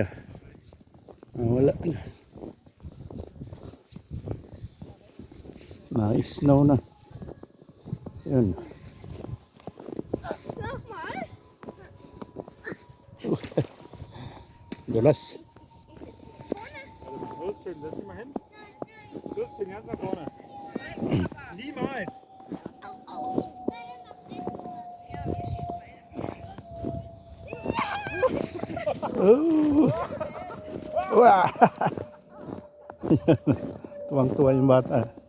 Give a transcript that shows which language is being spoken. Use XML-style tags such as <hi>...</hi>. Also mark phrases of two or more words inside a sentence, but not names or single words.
<tl>Wala na. Na-snow na. Yun. Dulas.</tl> <de>Losfinden, setz dich mal hin. Losfinden, ganz nach vorne. Niemals. Oh.</de> <tl>Wah. Tuwang-tuwa yung bata.</tl>